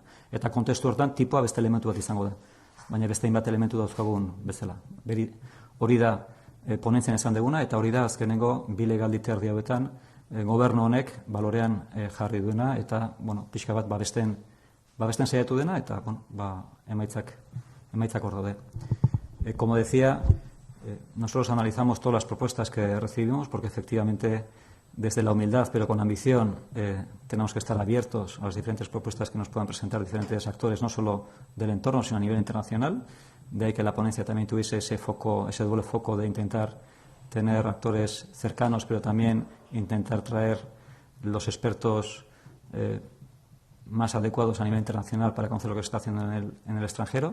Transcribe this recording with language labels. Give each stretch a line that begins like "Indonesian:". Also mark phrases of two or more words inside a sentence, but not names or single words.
Basque: Eta kontestu hortan tipoa beste elementu bat izango da. Baina beste hainbat elementu dauzkagun bezala. Hori da ponentzien esan deguna eta hori da azkenengo bi legalite erdi hauetan gobernu honek balorean jarri duena eta pixka bat babesten saiatu dena eta emaitzak hor daude.
Spanish: Como decía, nosotros analizamos todas las propuestas que recibimos porque efectivamente desde la humildad pero con ambición tenemos que estar abiertos a las diferentes propuestas que nos puedan presentar diferentes actores, no solo del entorno sino a nivel internacional. De ahí que la ponencia también tuviese ese doble foco de intentar tener actores cercanos, pero también intentar traer los expertos más adecuados a nivel internacional para conocer lo que se está haciendo en el extranjero.